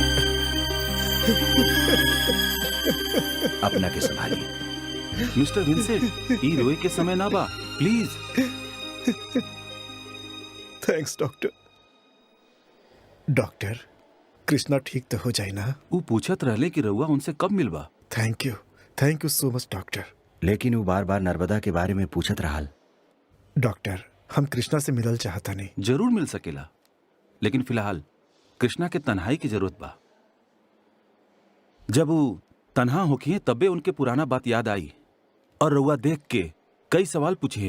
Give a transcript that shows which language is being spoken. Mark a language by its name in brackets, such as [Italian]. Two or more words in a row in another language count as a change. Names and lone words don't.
[Bhojpuri] अपना के संभालिए मिस्टर विंसेंट। ई रोए के समय ना बा, प्लीज। [English] Thanks doctor. [Bhojpuri] डॉक्टर, कृष्णा ठीक तो हो जाए ना? वो पूछत रहले कि रउआ उनसे कब मिलबा। [English] Thank you so much doctor. [Bhojpuri] लेकिन वो बार बार नर्मदा के बारे में पूछत रहल। डॉक्टर, हम कृष्णा से मिलल चाहता नहीं। जरूर मिल सकेला, लेकिन फिलहाल कृष्णा के तन्हाई की जरूरत बा। जब वो तन्हा होखिए तब्बे उनके पुराना बात याद आई और रउआ देख के कई सवाल पूछे हैं।